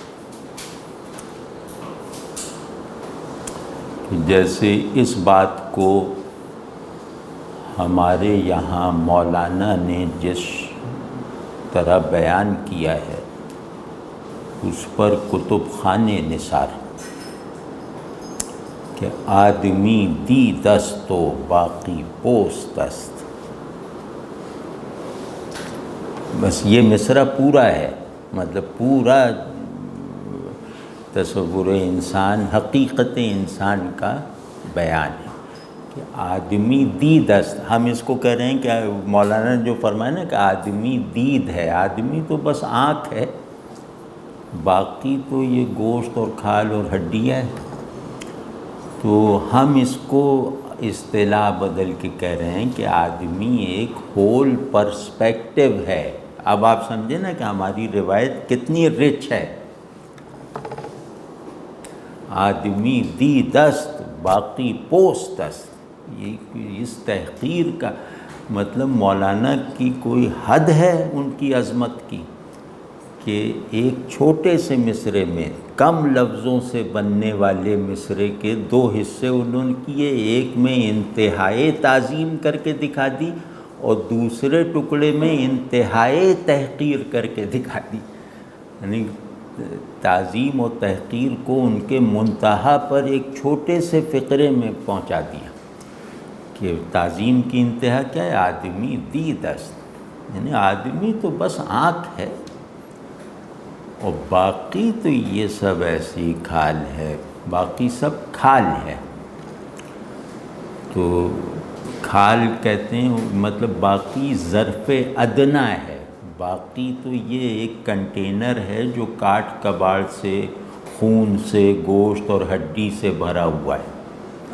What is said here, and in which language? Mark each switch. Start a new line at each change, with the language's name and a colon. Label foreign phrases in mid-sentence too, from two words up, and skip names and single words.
Urdu: جیسے اس بات کو ہمارے یہاں مولانا نے جس طرح بیان کیا ہے اس پر کتب خانے نثار
Persian: کہ آدمی دید است و باقی پوست است،
Urdu: بس یہ مصرع پورا ہے، مطلب پورا تصور انسان، حقیقت انسان کا بیان ہے کہ
Persian: آدمی دید است۔
Urdu: ہم اس کو کہہ رہے ہیں کہ مولانا نے جو فرمایا نا کہ آدمی دید ہے، آدمی تو بس آنکھ ہے، باقی تو یہ گوشت اور کھال اور ہڈیاں ہے۔ تو ہم اس کو اصطلاح بدل کے کہہ رہے ہیں کہ آدمی ایک
English: whole perspective
Urdu: ہے۔ اب آپ سمجھیں نا کہ ہماری روایت کتنی رچ ہے۔
Persian: آدمی دید است باقی پوست است،
Urdu: یہ اس تحقیر کا مطلب مولانا کی کوئی حد ہے ان کی عظمت کی کہ ایک چھوٹے سے مصرے میں کم لفظوں سے بننے والے مصرے کے دو حصے انہوں نے کیے، ایک میں انتہائی تعظیم کر کے دکھا دی اور دوسرے ٹکڑے میں انتہائی تحقیر کر کے دکھا دی، یعنی تعظیم و تحقیر کو ان کے منتہا پر ایک چھوٹے سے فقرے میں پہنچا دیا کہ تعظیم کی انتہا کیا ہے؟
Persian: آدمی دید است،
Urdu: یعنی آدمی تو بس آنکھ ہے اور باقی تو یہ سب ایسی کھال ہے، باقی سب کھال ہے۔ تو کھال کہتے ہیں مطلب باقی ظرف ادنیٰ ہے، باقی تو یہ ایک کنٹینر ہے جو کاٹ کباڑ سے، خون سے، گوشت اور ہڈی سے بھرا ہوا ہے۔